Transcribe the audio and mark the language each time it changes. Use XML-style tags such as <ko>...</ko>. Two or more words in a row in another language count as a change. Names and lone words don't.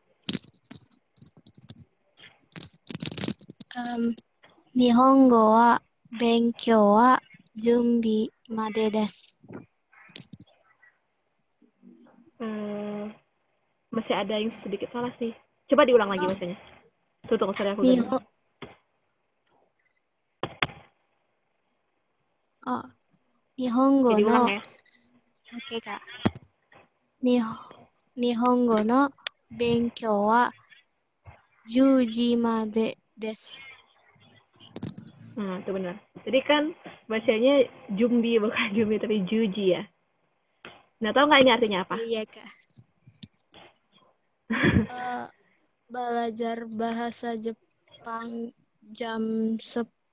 <ja>日本語は勉強は準備までです.</ja> <id>Masih ada yang sedikit salah sih. Coba diulang lagi bacanya. Tunggu, sorry aku ganti.</id> <ja>Nihongo</ja> <id>diulang</id> <ja>no.</ja> <id>Ya. Oke, Kak.</id> <ja>日本語の勉強は10時までです.</ja> <id>Itu benar. Jadi kan bacanya jumbi bukan jumbi tapi juji ya. Nah, tahu nggak ini artinya apa? Iya, Kak. Belajar bahasa Jepang jam 10.</id>